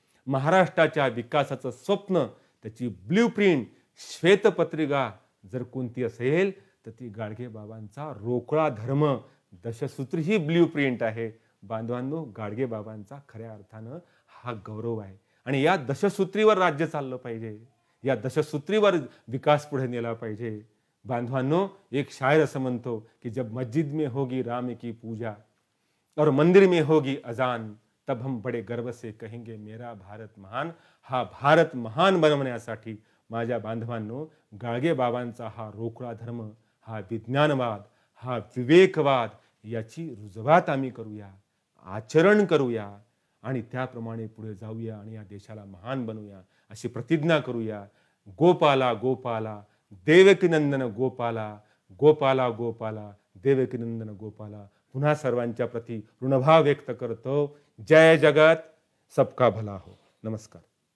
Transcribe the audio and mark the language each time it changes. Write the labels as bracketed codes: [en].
[mr] महाराष्ट्राच्या विकासाचं स्वप्न, त्याची ब्ल्यूप्रिंट, श्वेतपत्रिका जर कोणती असेल तर ती गाडगेबाबांचा रोकळा धर्म दशसूत्री ही ब्ल्यूप्रिंट आहे. बांधवांनो, गाडगेबाबांचा खऱ्या अर्थानं हा गौरव आहे आणि या दशसूत्रीवर राज्य चाललं पाहिजे, या दशसूत्रीवर विकास पुढे नेला पाहिजे. बांधवांनो, एक शायर असं म्हणतो की [hi] जब मस्जिद में होगी राम की पूजा और मंदिर में होगी अजान, तब हम बड़े गर्व से कहेंगे मेरा भारत महान. [mr] हा भारत महान बनवण्यासाठी माझ्या बांधवांनो, गाडगेबाबांचा हा रोकळा धर्म, हा विज्ञानवाद, हा विवेकवाद याची रुजवात आम्ही करूया, आचरण करूया आणि त्याप्रमाणे पुढे जाऊया आणि या देशाला महान बनवूया अशी प्रतिज्ञा करूया. गोपाला गोपाला देवकीनंदन गोपाला, गोपाला गोपाला देवकीनंदन गोपाला. पुन्हा सर्वांच्या प्रती ऋणभाव व्यक्त करतो. [hi] जय जगत, सबका भला हो. [mr] नमस्कार.